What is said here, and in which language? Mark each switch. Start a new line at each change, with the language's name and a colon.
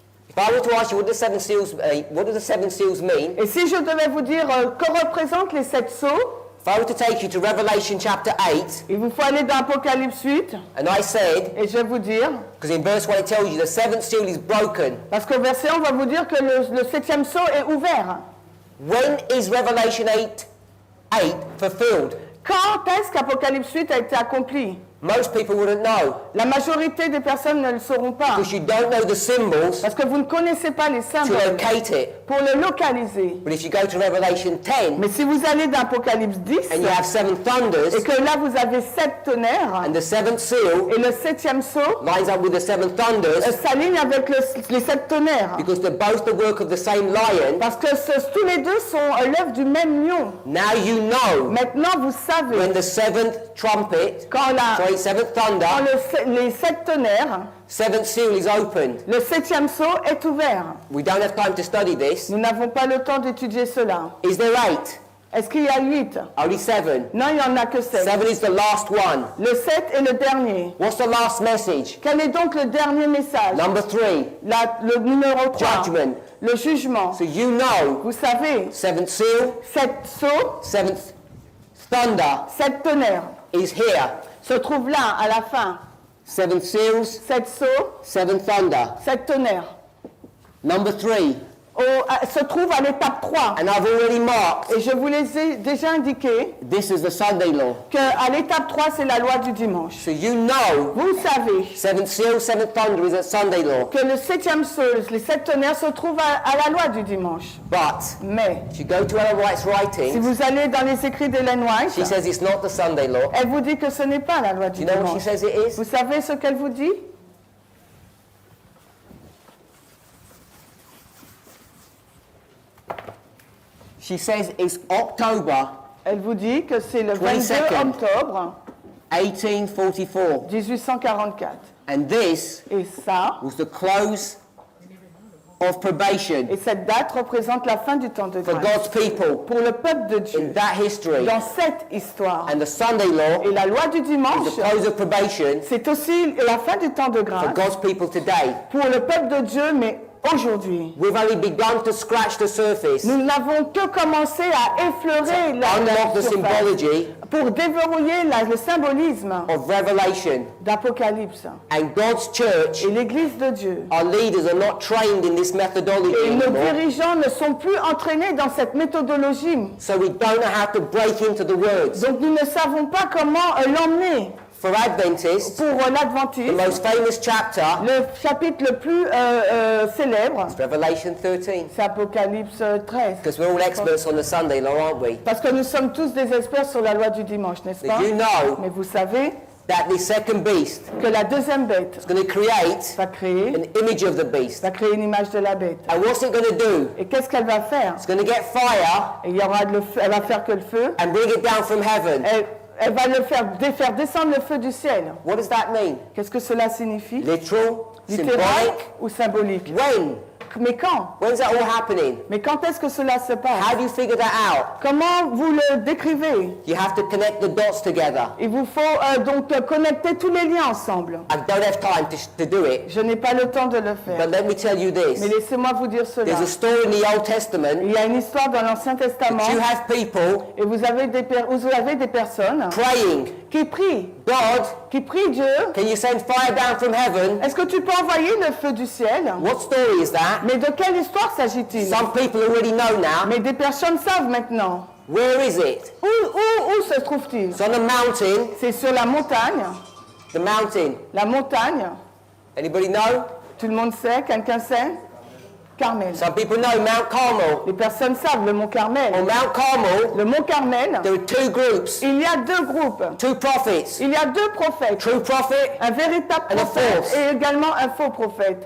English: If I were to ask you what do the 7 seals mean?
French: Et si je devais vous dire que représentent les 7 sceaux,
English: If I were to take you to Revelation chapter 8,
French: il vous faut aller dans Apocalypse 8,
English: and I said,
French: et je vais vous dire,
English: because in verse 1 it tells you the 7th seal is broken.
French: parce qu'au verset 1, on va vous dire que le 7e sceau est ouvert.
English: When is Revelation 8 fulfilled?
French: Quand est-ce qu'Apocalypse 8 a été accompli?
English: Most people wouldn't know
French: La majorité des personnes ne le sauront pas
English: because you don't know the symbols
French: parce que vous ne connaissez pas les
English: to
French: symboles
English: locate it.
French: pour le localiser.
English: But if you go to Revelation 10
French: Mais si vous allez dans Apocalypse 10
English: and you have 7 thunders
French: et que là vous avez 7 tonnerres
English: and the 7th seal
French: et le 7e sceau
English: lines up with the 7 thunders
French: s'aligne avec les 7 tonnerres
English: because they're both the work of the same lion,
French: parce que tous les deux sont l'œuvre du même lion.
English: now you know
French: Maintenant vous savez
English: when the 7th trumpet,
French: quand,
English: 7th thunder,
French: les 7 tonnerres,
English: 7th seal is opened.
French: le 7e sceau est ouvert.
English: We don't have time to study this.
French: Nous n'avons pas le temps d'étudier cela.
English: Is there 8?
French: Est-ce qu'il y a 8?
English: Only 7.
French: Non, il n'y en a que 7.
English: 7 is the last one.
French: Le 7 est le dernier.
English: What's the last message?
French: Quel est donc le dernier message?
English: Number 3,
French: Le numéro 3.
English: judgment.
French: Le jugement.
English: So you know,
French: Vous savez,
English: 7th seal,
French: 7 sceaux,
English: 7th thunder
French: 7 tonnerres
English: is here.
French: se trouvent là, à la fin.
English: 7 seals,
French: 7 sceaux,
English: 7 thunder.
French: 7 tonnerres.
English: Number 3,
French: Se trouvent à l'étape 3.
English: and I've already marked,
French: Et je vous les ai déjà indiqué
English: this is the Sunday law.
French: qu'à l'étape 3, c'est la loi du dimanche.
English: So you know,
French: Vous savez
English: 7th seal, 7th thunder is at Sunday law.
French: que le 7e sceau, les 7 tonnerres se trouvent à la loi du dimanche.
English: But
French: Mais
English: if you go to Ellen White's
French: si
English: writings,
French: vous allez dans les écrits d'Ellen White,
English: she says it's not the Sunday law.
French: elle vous dit que ce n'est pas la loi du
English: Do you know what she
French: dimanche.
English: says it is?
French: Vous savez ce qu'elle vous dit?
English: She says it's October
French: Elle vous dit que c'est le 22
English: 22nd.
French: octobre
English: 1844.
French: 1844.
English: And this
French: Et ça,
English: was the close of probation
French: et cette date représente la fin du temps de
English: for
French: grâce
English: God's people
French: pour le peuple de
English: in
French: Dieu.
English: that history.
French: Dans cette histoire.
English: And the Sunday law
French: Et la loi du
English: is
French: dimanche,
English: the close of probation
French: c'est aussi la fin du temps de
English: for
French: grâce
English: God's people today.
French: pour le peuple de Dieu, mais aujourd'hui.
English: We've only begun to scratch the surface,
French: Nous n'avons que commencé à effleurer
English: unlock the
French: surface
English: symbology
French: pour déverrouiller le symbolisme
English: of Revelation.
French: d'Apocalypse.
English: And God's church,
French: Et l'Église de Dieu.
English: our leaders are not trained in this methodology
French: Et nos
English: anymore.
French: dirigeants ne sont plus entraînés dans cette méthodologie.
English: So we don't know how to break into the words.
French: Donc nous ne savons pas comment l'emmener.
English: For Adventists,
French: Pour
English: the
French: l'Adventiste,
English: most famous chapter
French: le chapitre le plus célèbre,
English: is Revelation 13.
French: c'est Apocalypse 13.
English: Because we're all experts on the Sunday law, aren't we?
French: Parce que nous sommes tous des experts sur la loi du dimanche, n'est-ce pas?
English: Did you know
French: Mais vous savez
English: that the second beast
French: que la deuxième bête
English: is going to create
French: va créer
English: an image of the beast?
French: une image de la bête.
English: And what's it going to do?
French: Et qu'est-ce qu'elle va faire?
English: It's going to get fire
French: Et il y aura le feu, elle va faire que le feu.
English: and bring it down from heaven.
French: Elle va faire descendre le feu du ciel.
English: What does that mean?
French: Qu'est-ce que cela signifie?
English: Literal?
French: Littéral
English: Symbolic?
French: ou symbolique?
English: When?
French: Mais quand?
English: When's that all happening?
French: Mais quand est-ce que cela se
English: How
French: passe?
English: do you figure that out?
French: Comment vous le décrivez?
English: You have to connect the dots together.
French: Il vous faut donc connecter tous les liens ensemble.
English: I don't have time to do it,
French: Je n'ai pas le temps de le
English: but
French: faire.
English: let me tell you
French: Mais
English: this.
French: laissez-moi vous dire cela.
English: There's a story in the Old Testament
French: Il y a une histoire dans l'Ancien Testament
English: that you have people
French: et vous avez des personnes
English: praying,
French: qui prient
English: God,
French: Dieu.
English: can you send fire down from heaven?
French: Est-ce que tu peux envoyer le feu du ciel?
English: What story is that?
French: Mais de quelle histoire s'agit-il?
English: Some people already know now.
French: Mais des personnes savent maintenant.
English: Where is it?
French: Où se trouve-t-il?
English: It's on a mountain.
French: C'est sur la montagne.
English: The mountain.
French: La montagne.
English: Anybody know?
French: Tout le monde sait? Quelqu'un sait? Carmel.
English: Some people know Mount Carmel.
French: Les personnes savent le mont Carmel.
English: On Mount Carmel,
French: Le mont Carmel,
English: there are two groups,
French: il y a deux groupes.
English: two prophets.
French: Il y a deux prophètes.
English: True prophet.
French: Un véritable
English: And a
French: prophète
English: false.
French: et également un faux prophète.